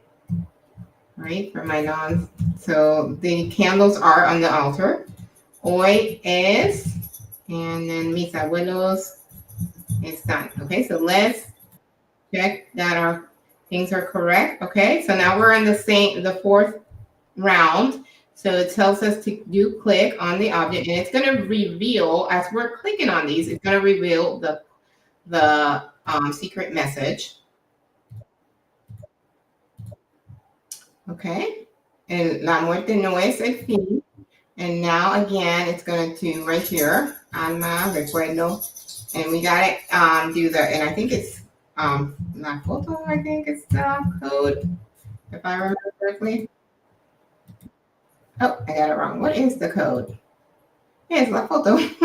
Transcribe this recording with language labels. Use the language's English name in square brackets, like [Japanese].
[English] all right, for my non, so the candles are on the altar, [Spanish] hoy es, [English] and then [Spanish] mis abuelos están, [English] okay, so let's check that our things are correct, okay, so now we're in the fourth round. So it tells us to click on the object, and it's going to reveal, as we're clicking on these, it's going to reveal the secret message. Okay. [Spanish] And la muerte no es el fin. [English] And now again, it's going to, right here, alma, recuerdo. And we got to do and I think it's la foto, I think it's the code, if I remember correctly. Oh, I got it wrong. What is the code? Yes, la foto.